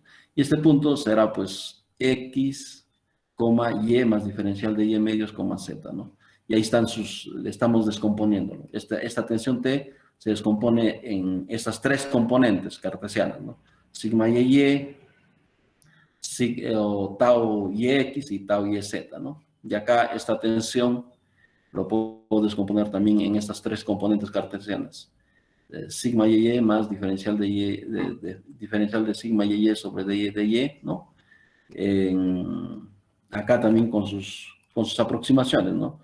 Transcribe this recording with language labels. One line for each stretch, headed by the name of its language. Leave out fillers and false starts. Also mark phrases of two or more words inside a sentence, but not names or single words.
Spanish: Y este punto será pues X, Y más diferencial de Y medios, Z, ¿no? Y ahí estamos descomponiéndolo. Esta tensión T se descompone en estas 3 componentes cartesianas, ¿no? Sigma y, o tau yx y tau yz, ¿no? Y acá esta tensión lo puedo descomponer también en estas 3 componentes cartesianas. Sigma y más diferencial diferencial de sigma y sobre dy de y, ¿no? Acá también con sus aproximaciones, ¿no?